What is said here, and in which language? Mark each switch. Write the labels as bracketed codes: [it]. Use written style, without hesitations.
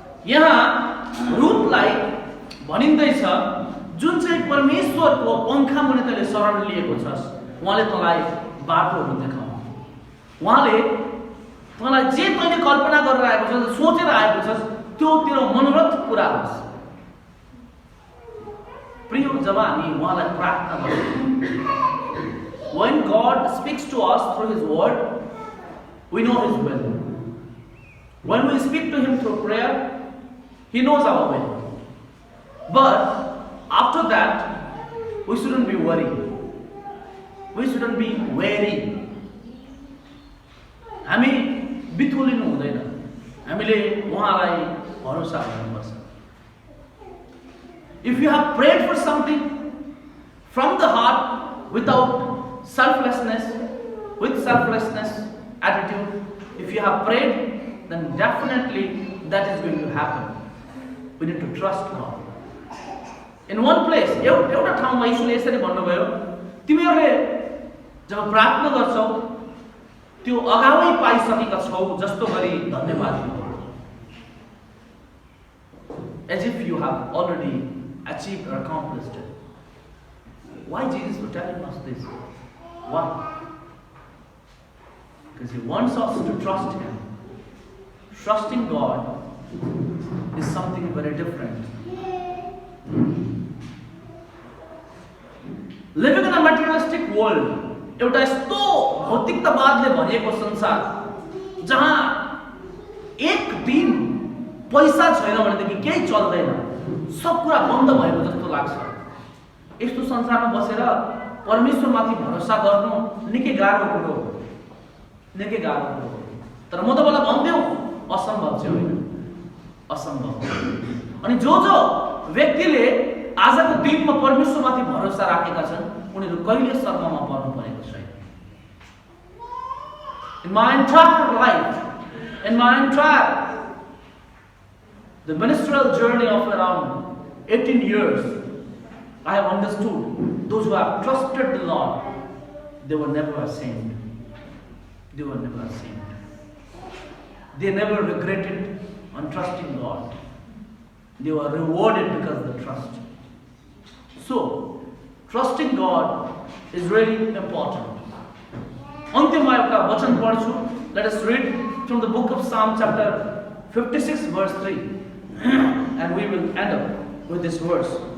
[ne] यहाँ रुथलाई भनिँदैछ जुन चाहिँ परमेश्वरको पंखा मुनि तैँले शरण लिएको छस् उहाँले तँलाई बाटोहरू देखाउनु, उहाँले तँलाई जे तैँले कल्पना गरेर आएको छस् सोचेर आएको छस् त्यो तेरो मनोरथ पुरा होस्। प्रिय जब हामी उहाँलाई प्रार्थना गर्छौँ, [en] when God speaks to us through His word, we know His will. When we speak to Him through prayer, He knows our will. But after that, we shouldn't be worried. We shouldn't be wary. [ne] हामी बिथोलिनु हुँदैन, हामीले उहाँलाई भरोसा गर्नुपर्छ। [en] If you have prayed for something from the heart without selflessness, with selflessness attitude, if you have prayed, then definitely that is going to happen. We need to trust God. In one place, [ne] एउटा ठाउँमा यीशुले यसरी भन्नुभयो, तिमीहरूले जब प्रार्थना गर्छौ त्यो अगावै पाइसकेका छौ जस्तो गरी धन्यवाद दिनु, [en] as if you have already achieved or accomplished it. Why Jesus was telling us this? Why? Because He wants us to trust Him. Trusting God is something very different. Living in a materialistic world, [ne] एउटा यस्तो भौतिकतावादले भरिएको संसार जहाँ एक दिन पैसा छैन भनेदेखि केही चल्दैन, सब कुरा बन्द भएको जस्तो लाग्छ। यस्तो संसारमा बसेर परमेश्वरमाथि भरोसा गर्नु निकै गाह्रो कुरो हो, निकै गाह्रो कुरो हो। तर म तपाईलाई भन्दिउ असम्भव चाहिँ होइन, असम्भव। अनि जो व्यक्तिले आजको दिनमा परमेश्वरमाथि भरोसा राखेका छन् उनीहरू कहिले शर्ममा पर्नु परेको छैन। [en] In my entire life, in my entire the ministerial journey of around 18 years, I have understood those who have trusted the Lord, they were never ashamed. They were never ashamed. They never regretted on trusting God. They were rewarded because of the trust. So, trusting God is really important. [ne] अन्त्यमा एउटा वचन पढ्छु. [en] Let us read from the book of Psalm chapter 56 verse 3 and we will end up with this verse.